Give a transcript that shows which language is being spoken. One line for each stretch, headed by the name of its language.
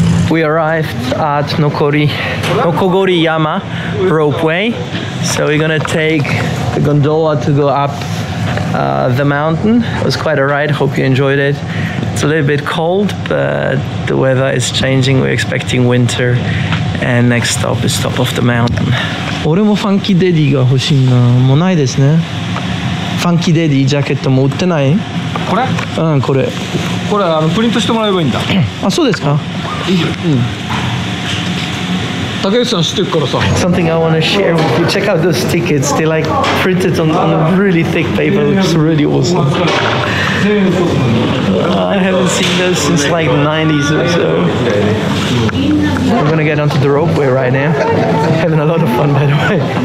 English: We arrived at Nokogiri Yama ropeway, so we're gonna take the gondola to go up the mountain. It was quite a ride, hope you enjoyed it. It's a little bit cold, but the weather is changing. We're expecting winter, and next stop is top of the mountain.
Japanese: 俺もファンキーデディが欲しいな。もうないですね。ファンキーデディジャケットも売ってない？これ？うん、これ。これプリントしてもらえばいいんだ。あ、そうですか。いいよ。うん。竹内さん知ってるからさ。
English: Something I want to share with you. Check out those tickets. They're like printed on really thick paper. It's really awesome. I haven't seen those since like the 90s or so. We're gonna get onto the ropeway right now. Having a lot of fun, by the way.